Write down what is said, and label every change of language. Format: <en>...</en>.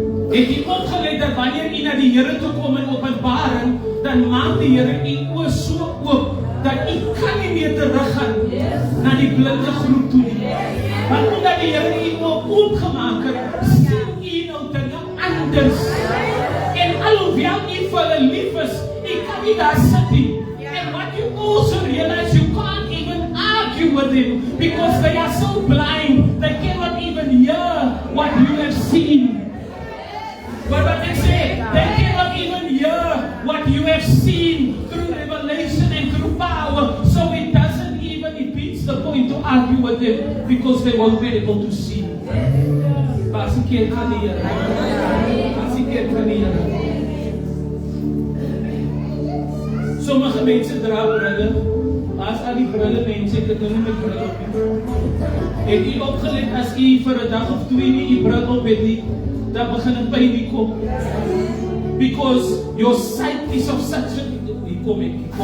<af>Het jy opgelet dat wanneer jy na die Here toe kom in openbaring, dan maak die Here jy oë so oop, dat jy kan nie meer teruggaan na die blinde groep toe nie. Want omdat die Here jy oop gemaak het, sien jy nou dinge anders. En alhoewel jy vir hulle lief is, jy kan nie daar sit nie.</af> <en>And what you also realize, you can't even argue with them, because they are so blind, they cannot even hear what you have seen. But what they say, they cannot even hear what you have seen through revelation and through power. So it doesn't even, it beats the point to argue with them, because they won't be able to see.</en> <af>Pas die keer van die Here. Pas die keer van die Here. Sommige mense dra brille. As al die brille mense, ek het nou nie met brille op nie. Het jy opgelet, as jy vir 'n dag of 2 nie die bril op het nie, dan begin het pyn die kop.</af> <en>Because your sight is of such a...</en> <af>Hier kom ek.</af>